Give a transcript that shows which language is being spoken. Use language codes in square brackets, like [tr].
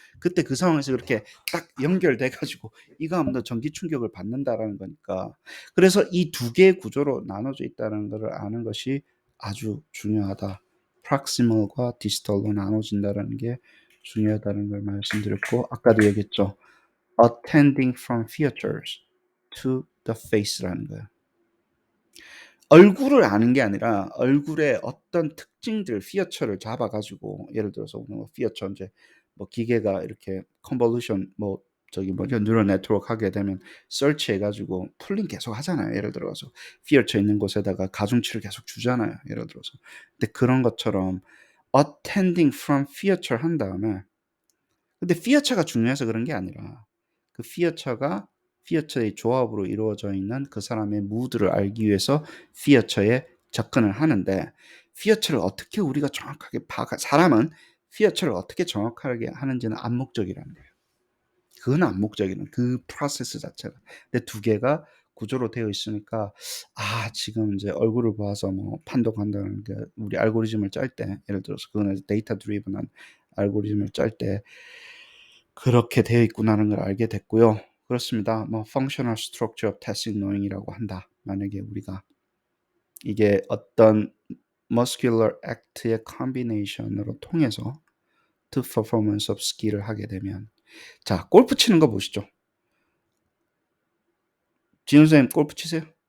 [ko] 그때 그 상황에서 그렇게 딱 연결돼 가지고 이거 하면 너 전기 충격을 받는다라는 거니까. 그래서 이 두 개의 구조로 나눠져 있다는 것을 아는 것이 아주 중요하다. proximal과 distal로 나눠진다는 게 중요하다는 걸 말씀드렸고 아까도 얘기했죠. [en] attending from features to the face [ko] 라는 거예요. 얼굴을 아는 게 아니라 얼굴의 어떤 특징들, 피어처를 잡아가지고 예를 들어서 뭐 피어처 이제 뭐 기계가 이렇게 컨볼루션 뭐 저기 뭐죠 뉴럴 네트워크 하게 되면 서치 해가지고 풀링 계속 하잖아요. 예를 들어서 피어처 있는 곳에다가 가중치를 계속 주잖아요. 예를 들어서 근데 그런 것처럼 attending from feature 한 다음에 근데 피어처가 중요해서 그런 게 아니라 그 피어처가 피어처의 조합으로 이루어져 있는 그 사람의 무드를 알기 위해서 피어처에 접근을 하는데 피어처를 어떻게 우리가 정확하게 사람은 피어처를 어떻게 정확하게 하는지는 암묵적이라는 거예요. 그건 암묵적이는 그 프로세스 자체가. 근데 두 개가 구조로 되어 있으니까 지금 이제 얼굴을 봐서 뭐 판독한다는 게 우리 알고리즘을 짤 때 예를 들어서 그거는 데이터 드리븐한 알고리즘을 짤 때 그렇게 되어 있구나라는 걸 알게 됐고요. 그렇습니다. [en] 뭐 functional structure of tacit knowing [ko] 이라고 한다. 만약에 우리가 이게 어떤 muscular act의 combination으로 통해서 [en] to performance of skill [ko] 을 하게 되면 자, 골프 치는 거 보시죠. 진우 선생님 골프 치세요?